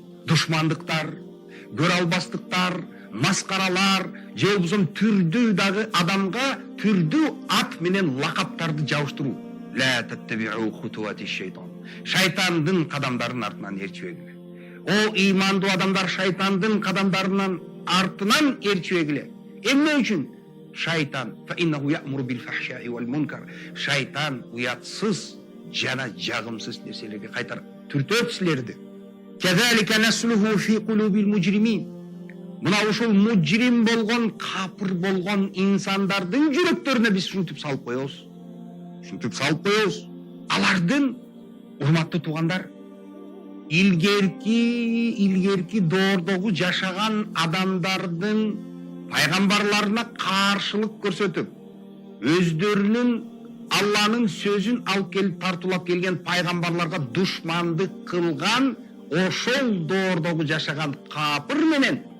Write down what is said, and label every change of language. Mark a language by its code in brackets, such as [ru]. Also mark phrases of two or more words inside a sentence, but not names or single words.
[ky] Душмандыктар, көрө албастыктар, маскаралар, же болбосо түрдүү дагы адамга түрдүү ат менен лакаптарды жабыштыруу. [ar] لا تتبعوا خطوات الشيطان. [ky] Шайтандын кадамдарын артынан ээрчибегиле. О ыймандуу адамдар, шайтандын кадамдарынын артынан ээрчибегиле. Эмне үчүн? [ar] الشيطان فإنه يأمر بالفحشاء والمنكر. [ky] Шайтан уятсыз жана жагымсыз нерселерге кайтарып түртөт силерди. [ar] كذلك نسلكه في قلوب المجرمين. [ky] Мына ушул мужрим болгон, капыр болгон инсандардын жүрөктөрүнө биз ушинтип салып коебуз. Алардын, урматтуу туугандар, илгерки доордогу жашаган адамдардын пайгамбарларына каршылык көрсөтүп, өздөрүнүн Алланын сөзүн алып келип тартуулап келген пайгамбарларга душмандык кылган ошол доордогу жашаган капыр менен